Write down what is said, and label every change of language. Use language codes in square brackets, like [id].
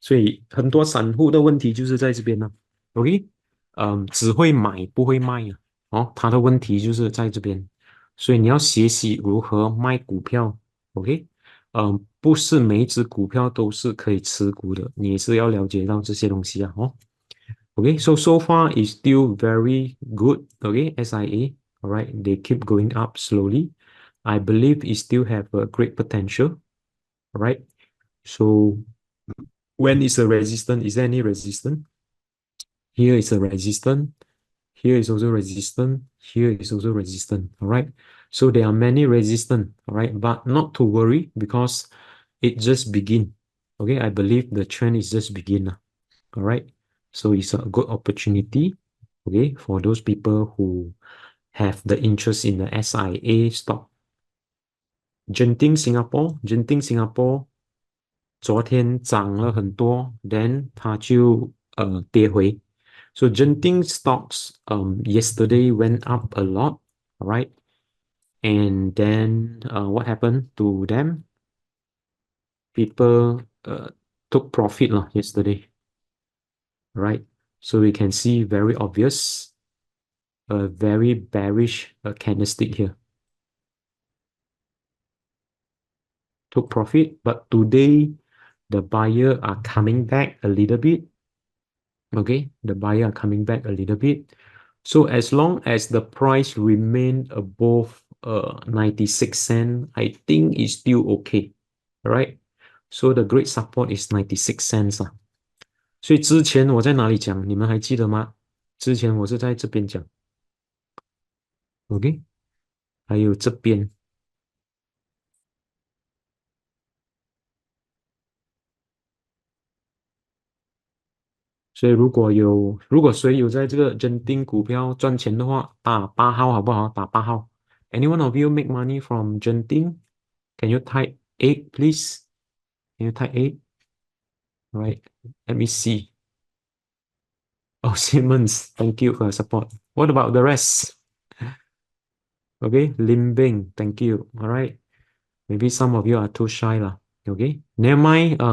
[zh] 所以很多散户的问题就是在这边呢，OK，只会买不会卖啊，哦，他的问题就是在这边，所以你要学习如何卖股票，OK，不是每一只股票都是可以持股的，你也是要了解到这些东西啊，哦。 [en] Okay, so far it's still very good. Okay, SIA. All right, they keep going up slowly. I believe it still have a great potential. All right. So when is a resistance? Is there any resistance? Here is a resistance. Here is also resistance. Here is also resistance. All right. So there are many resistance. All right, but not to worry because it just begin. Okay, I believe the trend is just begin. All right. So it's a good opportunity, okay, for those people who have the interest in the SIA stock. [zh] Genting Singapore 昨天涨了很多，then 它就跌回。 [en] So Genting stocks yesterday went up a lot, right? And then what happened to them? People took profit lah yesterday, right? So we can see very obvious a very bearish candlestick here. Took profit, but today the buyer are coming back a little bit. Okay, the buyer are coming back a little bit. So as long as the price remain above 96 cents, I think it's still okay. All right. So the great support is 96 cents 啊。 [zh] 所以之前我在哪里讲，你们还记得吗？之前我是在这边讲，OK，还有这边。所以如果谁有在这个认定股票赚钱的话，打八号好不好？打八号。 [en] Anyone of you make money from Genting? Can you type eight, please? Can you type eight? Right. Let me see. Oh, Simmons, thank you for your support. What about the rest? Okay, Limbing, thank you. All right. Maybe some of you are too shy lah. Okay. Never mind.